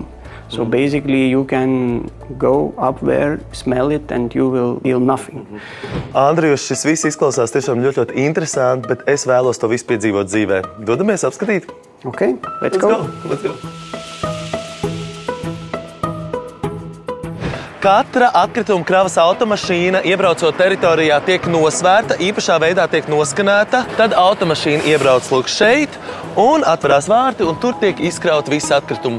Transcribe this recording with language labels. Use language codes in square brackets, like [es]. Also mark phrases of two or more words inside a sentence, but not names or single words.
[en] So basically you can go up there, smell it, and you will feel nothing. [lv] Andrijus, šis viss izklausās tiešām ļoti interesanti, bet es vēlos to visu piedzīvot dzīvē. Dodamies apskatīt? [en] Okay, let's go. Let's go. [lv] Katra atkrituma kravas automašīna, iebraucot teritorijā, tiek nosvērta, īpašā veidā tiek noskanēta. Tad automašīna iebrauc lūk šeit un atverās vārti, un tur tiek izkraut visi atkritumi.